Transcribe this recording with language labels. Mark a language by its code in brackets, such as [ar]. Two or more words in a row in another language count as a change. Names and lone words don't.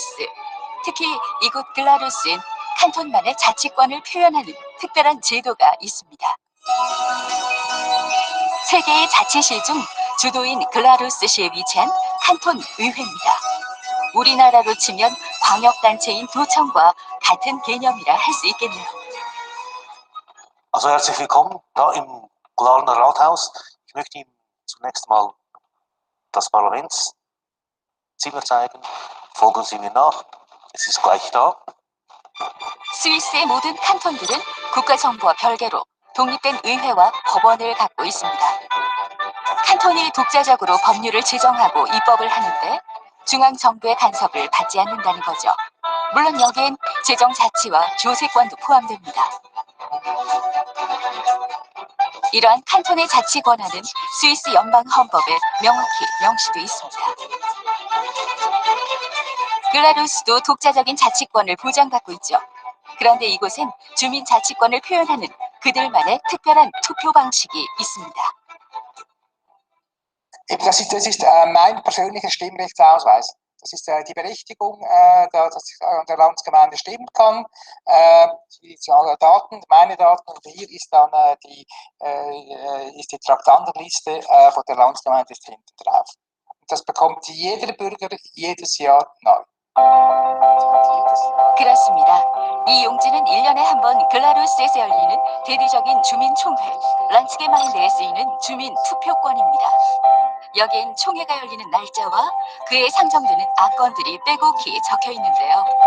[ko] 특히 이곳 글라루스엔 칸톤만의 자치권을 표현하는 특별한 제도가 있습니다. 세 개의 자치시 중 주도인 글라루스시에 위치한 칸톤 의회입니다. 우리나라로 치면 광역단체인 도청과 같은 개념이라 할 수 있겠네요. [de] Also herzlich willkommen da im Glarner Rathaus. Ich möchte Ihnen zunächst mal das Parlamentszimmer zeigen. Folgen Sie mir nach. Es ist gleich da. [ko] 스위스의 모든 칸톤들은 국가정부와 별개로 독립된 의회와 법원을 갖고 있습니다. 칸톤이 독자적으로 법률을 제정하고 입법을 하는데 중앙정부의 간섭을 받지 않는다는 거죠. 물론 여기엔 재정자치와 조세권도 포함됩니다. 이러한 칸톤의 자치 권한은 스위스 연방헌법에 명확히 명시돼 있습니다. 글라루스도 독자적인 자치권을 보장받고 있죠. 그런데 이곳엔 주민 자치권을 표현하는 그들만의 특별한 투표 방식이 있습니다. [de] Das ist mein persönlicher Stimmrechtsausweis. Das ist die Berechtigung, dass ich an der Landsgemeinde stimmen kann. Die Daten, meine Daten, und hier ist dann die Traktandenliste von der Landsgemeinde hinten drauf. Das bekommt jeder Bürger jedes Jahr neu. [ko] 그렇습니다. 이 용지는 1년에 한 번 글라루스에서 열리는 대대적인 주민총회, 란츠게마인드에 쓰이는 주민 투표권입니다. 여기엔 총회가 열리는 날짜와 그에 상정되는 안건들이 빼곡히 적혀 있는데요.